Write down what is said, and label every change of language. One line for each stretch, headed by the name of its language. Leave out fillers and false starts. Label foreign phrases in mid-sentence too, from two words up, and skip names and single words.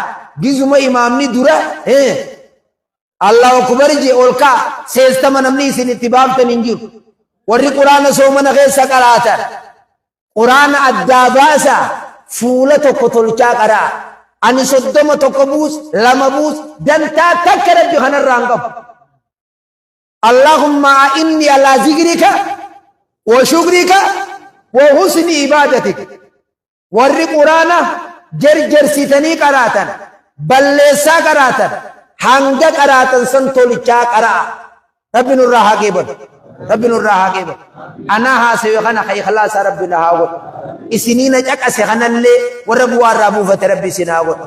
Oromo: Gizuma imaamni dura
Arabic: الله أكبر
Oromo: je olka seestama namni isin itti baaftan hin jiru. Warri quraana soomana keessa qaraatan quraana addaa baasa fuula tokko tolchaa qaraa. Ani 31 buus 2 buus dantaa takka rabbi kanarraa hin qabu.
Arabic: اللهم إني على ذكرك وشكرك وحسن عبادتك.
Oromo: Warri quraana jarjarsitanii qaraatan balleessaa qaraatan hanga qaraatan san tolchaa qaraa. Rabbi nurraa haa qeebalu. Rabbi nurraa haa qeebalu. Anaa haasawe kana ka ikhlaasa rabbi na haa godhu. Isiniina caqase kanallee warra bu'aa irraa buufate rabbi isin haa godhu.